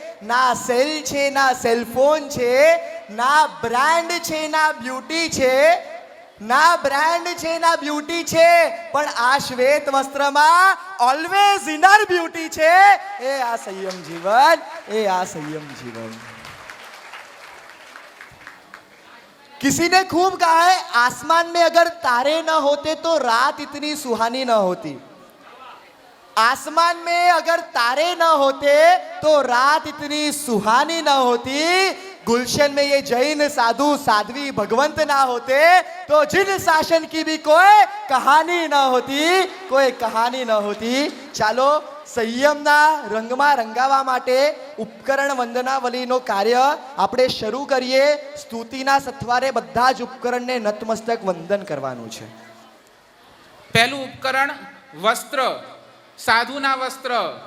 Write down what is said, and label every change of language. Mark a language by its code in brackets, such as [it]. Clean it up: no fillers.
[gu] ના સેલ છે ના સેલફોન છે, ના બ્રાન્ડ છે ના બ્યુટી છે, ના બ્રાન્ડ છે ના બ્યુટી છે, પણ આ શ્વેત વસ્ત્રમાં ઓલવેઝ ઇનર બ્યુટી છે. એ આ સંયમ જીવન, એ આ સંયમ जीवन. [hi] किसी ने खूब कहा है, आसमान में अगर तारे न होते तो रात इतनी सुहानी न होती. आसमान में अगर तारे न होते तो रात इतनी सुहानी न होती. गुलशन में ये जैन साधु साध्वी भगवंत ना होते तो जिन शासन की भी कोई कहानी न होती, कोई कहानी न होती. [gu] ચાલો સંયમના રંગમાં રંગાવા માટે ઉપકરણ વંદનાવલીનો કાર્ય આપણે શરૂ કરીએ. સ્તુતિના સથવારે બધા જ ઉપકરણને નતમસ્તક વંદન કરવાનું છે. પહેલું ઉપકરણ વસ્ત્ર, સાધુના વસ્ત્ર.